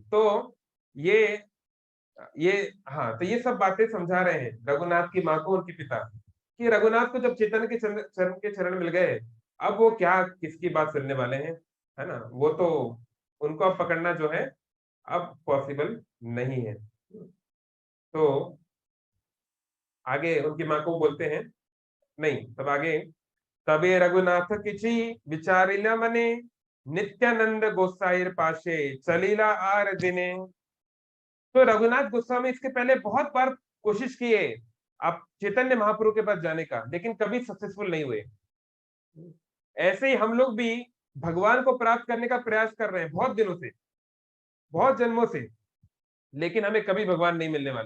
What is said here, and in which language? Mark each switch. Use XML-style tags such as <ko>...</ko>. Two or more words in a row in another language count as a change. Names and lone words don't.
<hi>तो ये हाँ, तो ये सब बातें समझा रहे हैं रघुनाथ की माँ को, उनके पिता, कि रघुनाथ को जब चेतन के चरण के चरण मिल गए, अब वो क्या किसकी बात सुनने वाले हैं, है ना, वो तो उनको अब पकड़ना जो है अब पॉसिबल नहीं है। तो आगे उनकी माँ को बोलते हैं, नहीं तब आगे,</hi> <bn>তবে রঘুনাথ কিছু বিচারিলা মনে নিত্যানন্দ গোসাঞির পাশে চলিলা আর দিনে।</bn> <hi>तो रघुनाथ गोस्वामी इसके पहले बहुत बार कोशिश किए आप चैतन्य महाप्रभु के पास जाने का, लेकिन कभी सक्सेसफुल नहीं हुए। ऐसे ही हम लोग भी भगवान को प्राप्त करने का प्रयास कर रहे हैं बहुत दिनों से, बहुत जन्मों से, लेकिन हमें कभी भगवान नहीं मिलने वाले।</hi>